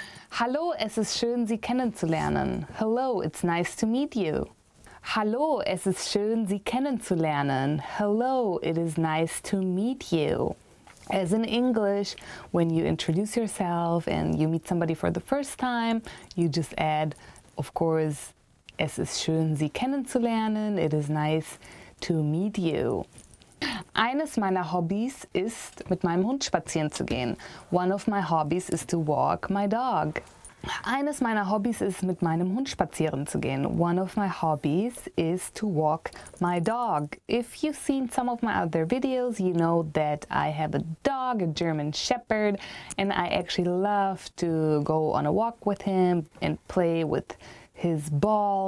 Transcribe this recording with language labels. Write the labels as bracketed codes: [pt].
[de] Hallo, es ist schön, Sie kennenzulernen. [en] Hello, it's nice to meet you. [de] Hallo, es ist schön, Sie kennenzulernen. [en] Hello, it is nice to meet you. As in English, when you introduce yourself and you meet somebody for the first time, you just add, of course, [de] es ist schön, Sie kennenzulernen. [en] It is nice to meet you. [de] Eines meiner Hobbys ist, mit meinem Hund spazieren zu gehen. [en] One of my hobbies is to walk my dog. [de] Eines meiner Hobbys ist, mit meinem Hund spazieren zu gehen. [en] One of my hobbies is to walk my dog. If you've seen some of my other videos, you know that I have a dog, a German Shepherd, and I actually love to go on a walk with him and play with his ball.